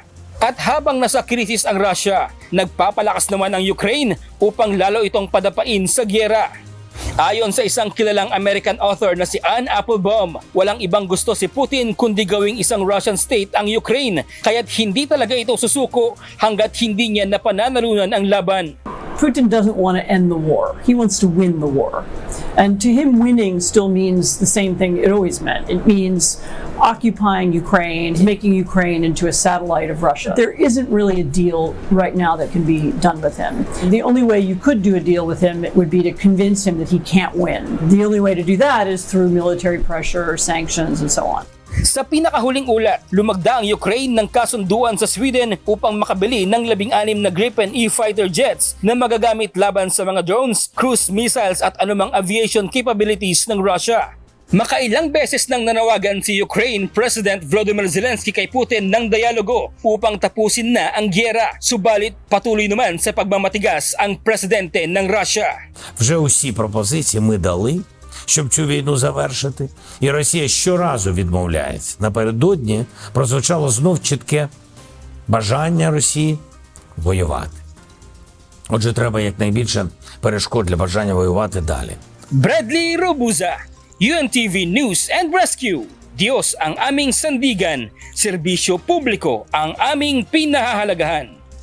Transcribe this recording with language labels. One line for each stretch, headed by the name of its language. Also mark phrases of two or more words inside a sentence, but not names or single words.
Filipino: At habang nasa krisis ang Russia, nagpapalakas naman ang Ukraine upang lalo itong padapain sa gyera. Ayon sa isang kilalang
English: American author
Filipino: na si Anne Applebaum, walang ibang gusto si Putin kundi gawing isang Russian state ang Ukraine, kaya't hindi talaga ito susuko hanggat hindi niya napananalunan ang laban.
English: Putin doesn't want to end the war. He wants to win the war. And to him, winning still means the same thing it always meant. It means occupying Ukraine, making Ukraine into a satellite of Russia. There isn't really a deal right now that can be done with him. The only way you could do a deal with him would be to convince him that he can't win. The only way to do that is through military pressure, sanctions, and so on.
Filipino: Sa pinakahuling ulat, lumagda ang Ukraine ng kasunduan sa Sweden upang makabili ng 16 na Gripen E-
English: fighter jets
Filipino: na magagamit laban sa mga drones,
English: cruise missiles
Filipino: at anumang
English: aviation capabilities
Filipino: ng Russia. Makailang beses nang nanawagan si Ukraine President Volodymyr Zelensky kay Putin ng dialogo upang tapusin na ang gyera, subalit patuloy naman sa pagmamatigas ang presidente ng Russia.
Ukrainian: Вже усі пропозиції ми дали, щоб цю війну завершити, і Росія щоразу відмовляється. Напередодні прозвучало знов чітке бажання Росії воювати. Отже, треба якнайбільше перешкод для бажання воювати далі.
Filipino: Bradley Robuza, UNTV News and Rescue. Diyos ang aming sandigan, serbisyo publiko ang aming pinahahalagahan.